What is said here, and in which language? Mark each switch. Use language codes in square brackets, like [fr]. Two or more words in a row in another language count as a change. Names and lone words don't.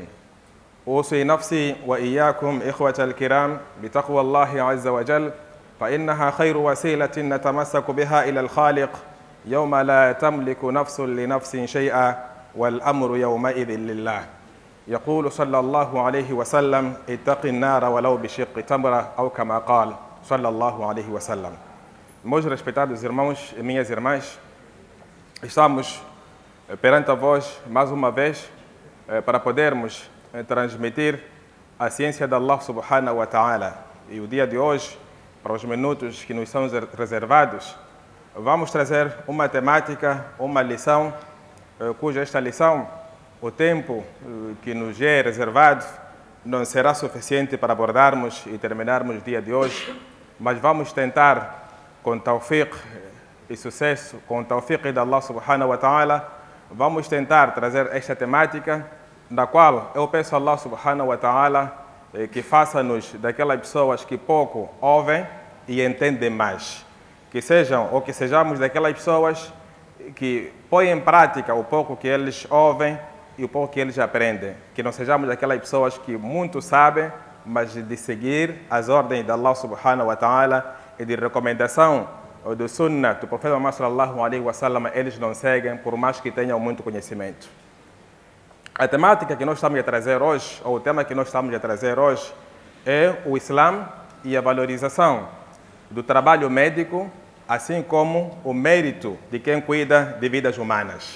[ar] أوصي نفسي وإياكم إخوة الكرام بتقوى الله عز وجل، فإنها خير وسيلة نتمسك بها إلى الخالق يوم لا تملك نفس لنفس شيئا والأمر يومئذ لله. يقول صلى الله عليه وسلم: اتق النار ولو بشق تمرة، أو كما قال صلى الله عليه وسلم. [pt] Meus respeitados irmãos e minhas irmãs, estamos perante a vós mais uma vez para podermos transmitir a ciência de Allah [ar] سبحانه وتعالى. [pt] E o dia de hoje, para os minutos que nos são reservados, vamos trazer uma temática, uma lição, cuja esta lição, o tempo que nos é reservado não será suficiente para abordarmos e terminarmos o dia de hoje, mas vamos tentar, com tawfiq e sucesso, com tawfiq de Allah [ar] سبحانه وتعالى, [pt] vamos tentar trazer esta temática, na qual eu peço a Allah [ar] سبحانه وتعالى [pt] que faça-nos daquelas pessoas que pouco ouvem e entendem mais. Que sejam ou que sejamos daquelas pessoas que põem em prática o pouco que eles ouvem e o pouco que eles aprendem. Que não sejamos daquelas pessoas que muito sabem, mas de seguir as ordens de Allah [ar] سبحانه وتعالى [pt] e de recomendação do sunnah do profeta Muhammad [ar] صلى الله عليه وسلم, [pt] eles não seguem, por mais que tenham muito conhecimento. A temática que nós estamos a trazer hoje, ou o tema que nós estamos a trazer hoje, é o Islã e a valorização do trabalho médico, assim como o mérito de quem cuida de vidas humanas.